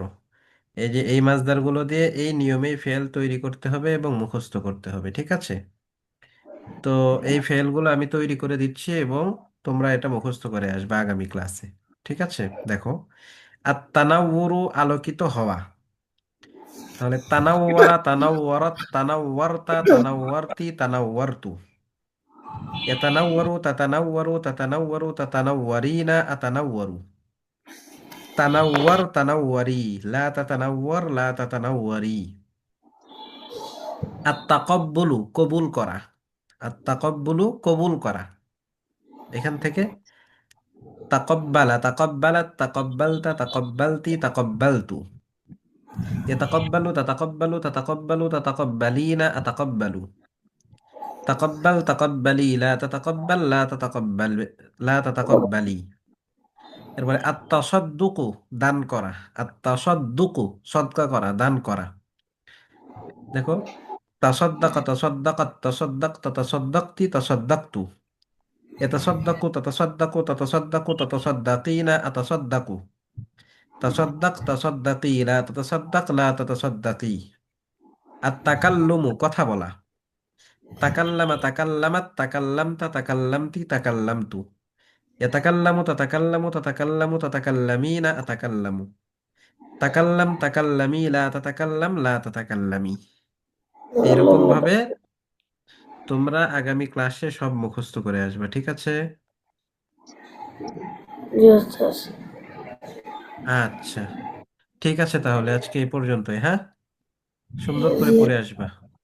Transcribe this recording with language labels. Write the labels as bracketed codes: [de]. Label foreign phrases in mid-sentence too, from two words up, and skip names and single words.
[bn] এই যে এই মাছদারগুলো দিয়ে এই নিয়মেই ফেল তৈরি করতে হবে এবং মুখস্থ করতে হবে, ঠিক আছে? তো এই ফেলগুলো আমি তৈরি করে দিচ্ছি এবং তোমরা এটা মুখস্থ করে আসবে আগামী ক্লাসে, ঠিক আছে? দেখো, আত-তানাউরু আলোকিত হওয়া। [ar] তাহলে تنوّر تنوّرت تنوّرتَ تنوّرتِ تنوّرتُ. يتنوّر تتنوّر تتنوّر تتنوّرين أتنوّر. تنوّر تنوّري لا تتنوّر لا تتنوّري. [bn] আত-তাকাব্বুলু কবুল করা। আত-তাকাব্বুলু কবুল করা। এখান থেকে [ar] تقبّل تقبّلت تقبّلتَ تقبّلتِ تقبّلتُ. يتقبّل تتقبّل تتقبّل تتقبّلين أتقبّل. تقبّل تقبّلي لا تتقبّل لا تتقبّل لا تتقبّلي. [bn] এরপরে আত-তাসাদ্দুকু দান করা। আত-তাসাদ্দুকু সদকা করা, দান করা। দেখো, [ar] تصدّق تصدّقت تصدّقتَ تصدّقتِ تصدّقتُ. يتصدّق تتصدّق تتصدّق تتصدّقين أتصدّق. تصدّق تصدّقي لا تتصدّق لا تتصدّقي. [bn] আত-তাকাল্লুমু কথা বলা। [ar] تكلّم تكلّمت تكلّمتَ تكلّمتِ تكلّمتُ. يتكلّم تتكلّم تتكلّم تتكلّمين أتكلّم. تكلّم تكلّمي لا تتكلّم لا تتكلّمي. [bn] এইরকম ভাবে তোমরা আগামী ক্লাসে সব মুখস্থ করে আসবে, ঠিক আছে? আচ্ছা, ঠিক আছে, তাহলে আজকে এই পর্যন্তই। হ্যাঁ, সুন্দর করে পড়ে আসবা।